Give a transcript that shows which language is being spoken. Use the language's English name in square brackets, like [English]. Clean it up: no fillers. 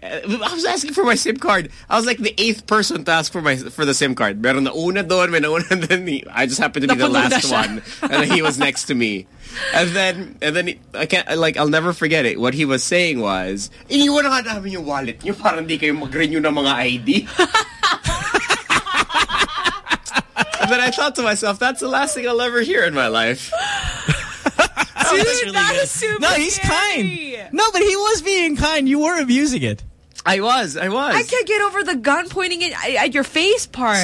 [English] I was asking for my SIM card. I was like the eighth person to ask for my the SIM card. [Filipino] Meron na una doon, may nauna, [English] and then I just happened to be the last one, and he was next to me. And then I can't, like, I'll never forget it. What he was saying was, [Filipino] "Iniwan na namin yung wallet. Yung parang hindi kayo mag-renew ng mga ID." [English] But I thought to myself, that's the last thing I'll ever hear in my life. Dude, that's really that good. Is super No, he's scary. Kind. No, but he was being kind. You were abusing it. I was. I can't get over the gun pointing at your face part.